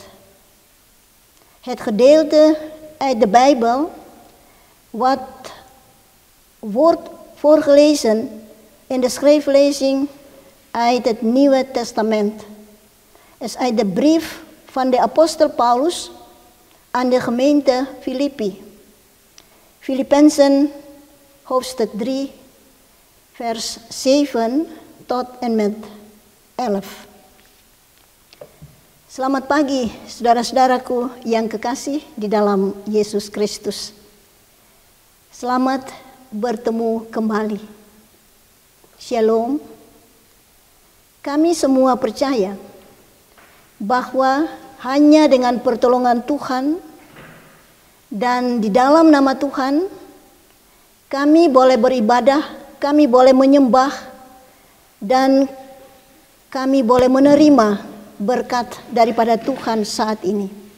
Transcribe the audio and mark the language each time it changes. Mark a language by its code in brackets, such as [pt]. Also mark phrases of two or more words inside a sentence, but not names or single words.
[nl] Het gedeelte uit de Bijbel wat wordt voorgelezen in de schriftlezing uit het Nieuwe Testament is uit de brief van de apostel Paulus aan de gemeente Filippi. Filippenzen hoofdstuk 3 vers 7 tot en met 11. [id] Selamat pagi saudara-saudaraku yang kekasih di dalam Yesus Kristus. Selamat bertemu kembali. Shalom. Kami semua percaya bahwa hanya dengan pertolongan Tuhan dan di dalam nama Tuhan kami boleh beribadah, kami boleh menyembah, dan kami boleh menerima berkat daripada Tuhan saat ini.